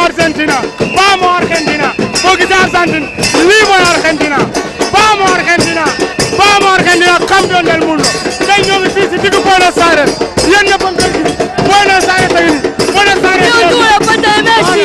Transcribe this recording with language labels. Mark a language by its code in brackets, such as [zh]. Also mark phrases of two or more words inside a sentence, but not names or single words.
[wo] Argentina boo gisee Argentine lii mooy Argentina [es] vamos Argentina campeón del mundo [wo] tey ñoo ngi fii si diggu Buenos Aires yéen ñëpp a ngi koy gis Buenos Aires tey Buenos Aires [es] la puerta de Messi.